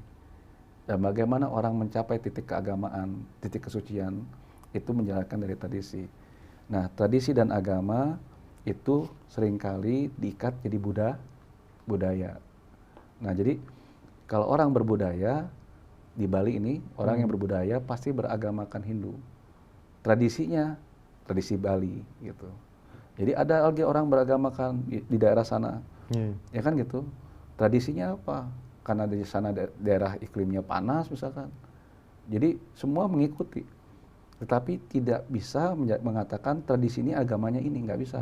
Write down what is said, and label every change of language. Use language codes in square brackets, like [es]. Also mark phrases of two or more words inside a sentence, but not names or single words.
[id] Dan bagaimana orang mencapai titik keagamaan, titik kesucian, itu menjalankan dari tradisi. Nah, tradisi dan agama itu seringkali diikat jadi budaya. Nah, jadi kalau orang berbudaya, di Bali ini, orang yang berbudaya pasti beragamakan Hindu. Tradisinya, tradisi Bali, gitu. Jadi ada lagi orang beragamakan di daerah sana, ya kan gitu. Tradisinya apa? Karena di sana daerah iklimnya panas misalkan. Jadi semua mengikuti. Tetapi tidak bisa mengatakan tradisi ini agamanya ini, nggak bisa.